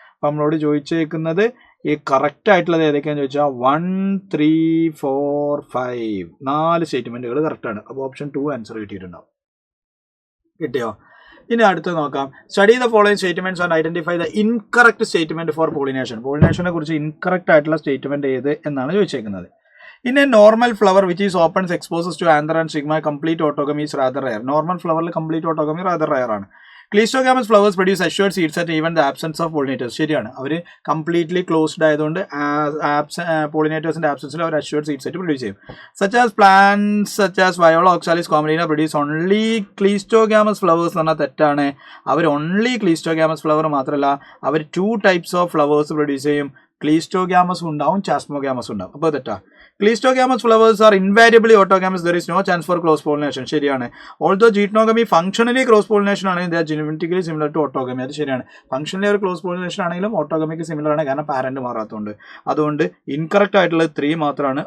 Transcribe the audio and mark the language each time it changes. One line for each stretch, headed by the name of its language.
Malayalam: അപ്പം നമ്മളോട് ചോദിച്ചേക്കുന്നത് ഈ കറക്റ്റ് ആയിട്ടുള്ളത് ഏതൊക്കെയാണെന്ന് ചോദിച്ചാൽ 1, 3, 4, 5 4 സ്റ്റേറ്റ്മെന്റുകൾ കറക്റ്റാണ്. അപ്പോൾ ഓപ്ഷൻ 2 ആൻസർ കിട്ടിയിട്ടുണ്ടാവും. കിട്ടിയോ? ഇനി അടുത്ത് നോക്കാം.
English: Study the following statements and identify the incorrect statement for pollination.
Malayalam: പോളിനേഷനെ കുറിച്ച് ഇൻകറക്റ്റ് ആയിട്ടുള്ള സ്റ്റേറ്റ്മെന്റ് ഏത് എന്നാണ് ചോദിച്ചേക്കുന്നത്.
English: In a normal flower which is opens exposes to anther and sigma, complete autogamy is rather rare. Normal flower complete autogamy rather rare
Malayalam: ആണ്.
English: Cleistogamous flowers produce assured seeds at even the absence of pollinators.
Malayalam: ശരിയാണ്. അവർ completely closed ആയതുകൊണ്ട് പോളിനേറ്റേഴ്സിന്റെ ആബ്സെൻസിൽ അവർ assured seeds ആയിട്ട് produce ചെയ്യും.
English: such as plants such as Viola Oxalis Commelina produce only cleistogamous flowers
Malayalam: എന്ന് പറഞ്ഞാൽ തെറ്റാണ്. അവർ only cleistogamous flower മാത്രമല്ല, അവർ 2 types of flowers produce ചെയ്യും. Cleistogamous ഉണ്ടാവും, ചാസ്മോഗാമസ് ഉണ്ടാവും. അപ്പോൾ തെറ്റാ.
English: Cleistogamous flowers are invariably autogamous. There is no chance for cross pollination.
Malayalam: ശരിയാണ്.
English: Although geitonogamy functionally cross pollination
Malayalam: ആണെങ്കിൽ
English: they are genetically similar to autogamy.
Malayalam: അത് ശരിയാണ്. ഫംഗ്ഷനലി ഒരു ക്ലോസ് പോളിനേഷൻ ആണെങ്കിലും ഓട്ടോഗമിക്ക് സിമിലർ ആണ്, കാരണം പാരന്റ് മാറാത്തതുകൊണ്ട്. അതുകൊണ്ട് ഇൻകറക്റ്റ് ആയിട്ടുള്ളത് 3 മാത്രമാണ്.